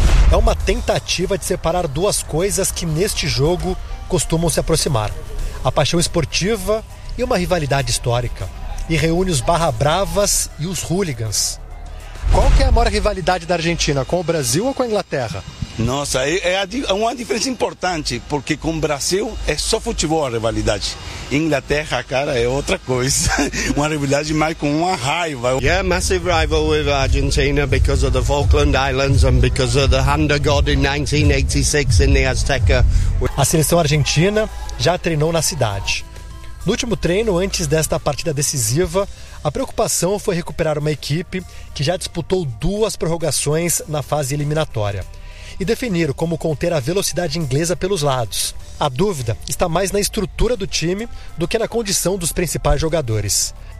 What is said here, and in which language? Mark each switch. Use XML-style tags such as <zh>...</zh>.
<pt>É uma tentativa de separar duas coisas que neste jogo costumam se aproximar: a paixão esportiva e uma rivalidade histórica. E reúne os barra bravas e os hooligans. Qual que é a maior rivalidade da Argentina, com o Brasil ou com a Inglaterra? Nossa, é uma diferença importante, porque com o Brasil é só futebol a rivalidade. Inglaterra, cara, é outra coisa. Uma rivalidade mais com uma raiva.</pt> <en>Yeah, massive rival with Argentina because of the Falkland Islands and because of the hand of God in 1986 in the Azteca.</en> <pt>A seleção argentina já treinou na cidade. No último treino, antes desta partida decisiva, a preocupação foi recuperar uma equipe que já disputou duas prorrogações na fase eliminatória e definir como conter a velocidade inglesa pelos lados. A dúvida está mais na estrutura do time do que na condição dos principais jogadores.</pt>